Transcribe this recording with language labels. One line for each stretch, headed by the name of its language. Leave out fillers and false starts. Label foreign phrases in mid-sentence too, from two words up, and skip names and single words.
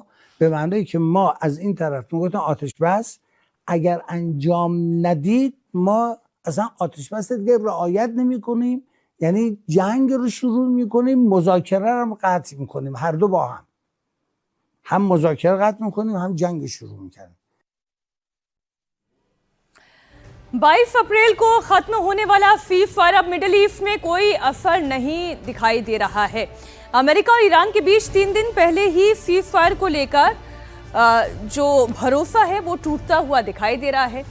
Persian: به معنایی که ما از این طرف میگفتن آتش بس اگر انجام ندید ما اصلا آتش بس دیگه رعایت نمی‌کنیم، یعنی جنگ رو شروع می‌کنیم، مذاکره رو قطع می‌کنیم، هر دو با هم مذاکره قطع می‌کنیم هم جنگ شروع می‌کنیم।
Hindi: 22 अप्रैल को खत्म होने वाला सीज़फायर अब मिडिल ईस्ट में कोई असर नहीं दिखाई दे रहा है। अमेरिका और ईरान के बीच 3 दिन पहले ही सीज़फायर को लेकर जो भरोसा है वो टूटता हुआ दिखाई दे रहा है।